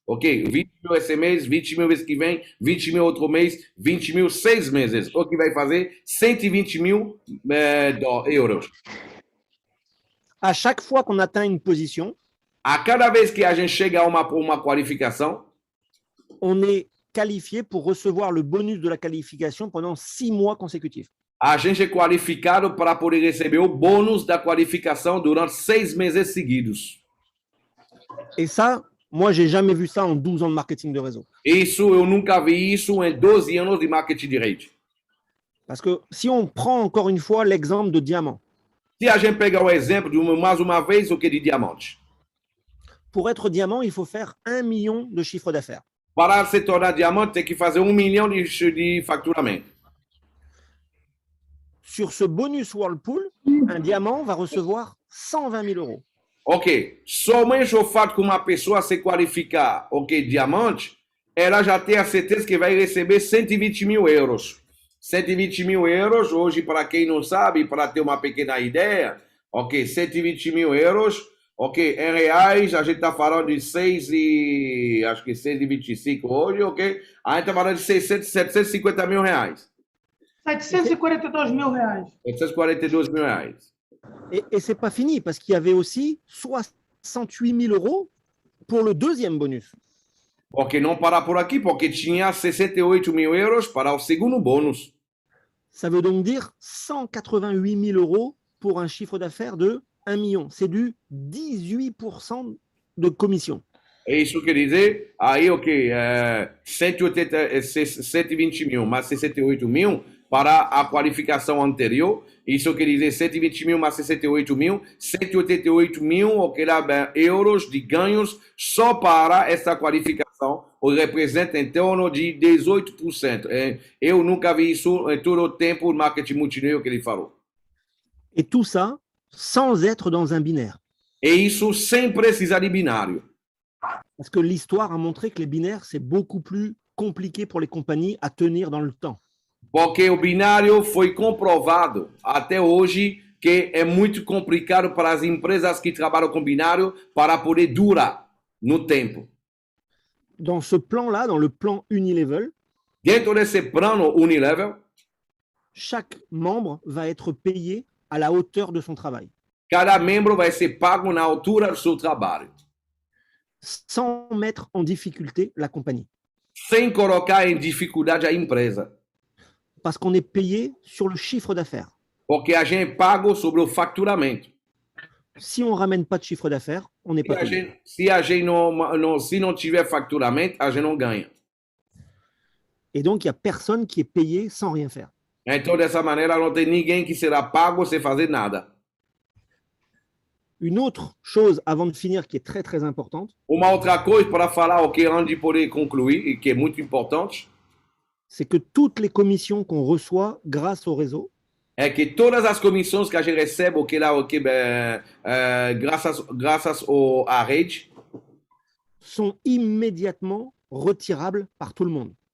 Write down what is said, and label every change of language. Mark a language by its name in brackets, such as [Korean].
[Portuguese] Ok, 20 mil esse mês, 20 mil mês que vem, 20 mil outro mês, 20 mil 6 meses. O que vai fazer 120 mil euros. [French] À chaque fois qu'on atteint une position, [Portuguese] a cada vez que a gente chega a uma qualificação, [French] on est qualifié pour recevoir le bonus de la qualification pendant 6 mois consécutifs. [Portuguese] A gente é qualificado para poder receber o bônus da qualificação durante 6 meses seguidos. [French] Et ça, moi, j'ai jamais vu ça en 12 ans de marketing de réseau. [Portuguese] Isso, eu nunca vi isso em 12 anos de marketing de rede. [French] Parce que si on prend encore une fois l'exemple de diamant. [Portuguese] Se a gente pegar o exemplo de mais uma vez o que de diamante. [French] Pour être diamant, il faut faire 1 million de chiffre d'affaires. [Portuguese] Para se tornar diamante, tem que fazer 1 milhão de faturamento. [French] Sur ce bonus Whirlpool, un diamant va recevoir 120 000 euros. [Portuguese] Ok, somente o fato que uma pessoa se qualificar, ok, diamante, ela já tem a certeza que vai receber 120 mil euros. 120 mil euros, hoje, para quem não sabe, para ter uma pequena ideia, ok, 120 mil euros, ok, em reais, a gente está falando de 6,25 hoje, ok? A gente está falando de 750 mil reais. 742 mil reais. 742 mil reais. [French] Et ce n'est pas fini, parce qu'il y avait aussi 68 000 euros pour le deuxième bonus. [Portuguese] Porque não parar por aqui, porque tinha 68 mil euros para o segundo bônus. [French] Ça veut donc dire 188 000 euros pour un chiffre d'affaires de 1 million. C'est du 18% de commission. [Portuguese] É isso quer dizer, aí, ok, 120 mil mais 68 mil para a qualificação anterior. Isso quer dizer 120 mil mais 68 mil, 188 mil euros de ganhos só para essa qualificação, o representa em torno de 18%. Eu nunca vi isso em todo o tempo no marketing multinível que ele falou. [French] Et tout ça sans être dans un binaire. [Portuguese] E isso sem precisar de binário. [French] Parce que l'histoire a montré que les binaires, c'est beaucoup plus compliqué pour les compagnies à tenir dans le temps. [Portuguese] Porque o binário foi comprovado até hoje que é muito complicado para as empresas que trabalham com binário para poder durar no tempo. [French] Dans ce plan-là, dans le plan Unilevel, [Portuguese] dentro desse plano Unilevel, [French] chaque membre va être payé à la hauteur de son travail. [Portuguese] Cada membro vai ser pago na altura do seu trabalho. [French] Sans mettre en difficulté la compagnie. [Portuguese] Sem colocar em dificuldade a empresa. [French] Parce qu'on est payé sur le chiffre d'affaires. [Portuguese] Porque a gente é pago sobre o faturamento. [French] si on ne ramène pas de chiffre d'affaires, on n'est [Portuguese] Se [French] pas [Portuguese] a [French] payé. [Portuguese] gente, se a gente se não tiver faturamento, a gente não ganha. [French] Et donc, il n'y a personne qui est payé sans rien faire. [Portuguese] Então, dessa maneira, não tem ninguém que será pago sem fazer nada. [French] Une autre chose, avant de finir, qui est très, très importante, [Portuguese] Uma outra coisa para falar, o que antes de poder concluir, e que é muito importante, [French] c'est que toutes les commissions qu'on reçoit grâce au réseau [Portuguese] é que todas as comissões que a gente recebe, graças à rede, [French] sont immédiatement retirables par tout le monde.